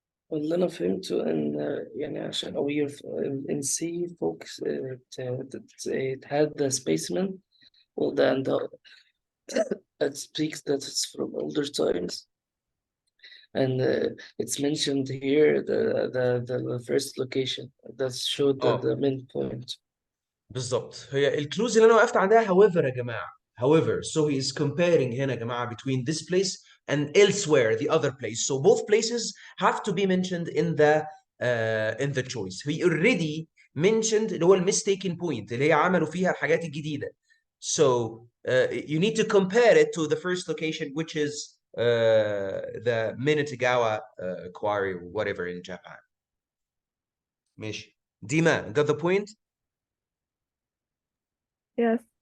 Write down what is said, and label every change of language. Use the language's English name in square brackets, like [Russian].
[Arabic] واللي أنا فهمته إن يعني عشان [English] aware in C focus it had the specimen well then it speaks that it's from older times and it's mentioned here the first location that showed the main point [Arabic] بالظبط هي الكلوز اللي انا وقفت عندها [English] however [Arabic] يا جماعه [English] However, so he is comparing [Arabic] هنا يا جماعة [English] between this place and elsewhere, the other place. So both places have to be mentioned in the choice. He already mentioned [Arabic] اللي هو [English] mistaken point [Arabic] اللي هي عملوا فيها الحاجات الجديدة. [English] So you need to compare it to the first location, which is the Minetagawa quarry or whatever in Japan. [Arabic] ماشي. [English] Dima, got the point? Yes.